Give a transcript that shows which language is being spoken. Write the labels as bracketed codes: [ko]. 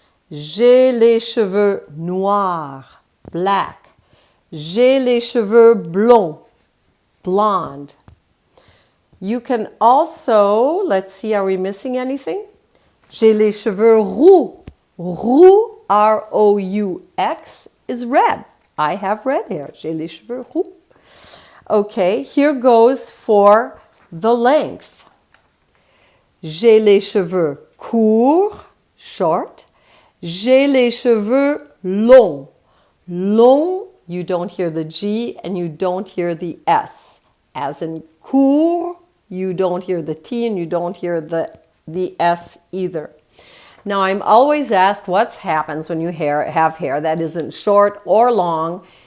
[fr] J'ai les cheveux noirs, black. J'ai les cheveux blonds, blonde. [en] You can also, let's see, are we missing anything? [fr] J'ai les cheveux roux. Roux, R-O-U-X, [en] is red. I have red hair. [fr] J'ai les cheveux roux. [en] Okay, here goes for the length. [fr] J'ai les cheveux courts, short. J'ai les cheveux longs. [en] Long, you don't hear the G and you don't hear the S. As in court, you don't hear the T and you don't hear the S either. Now I'm always asked what happens when you have hair that isn't short or long.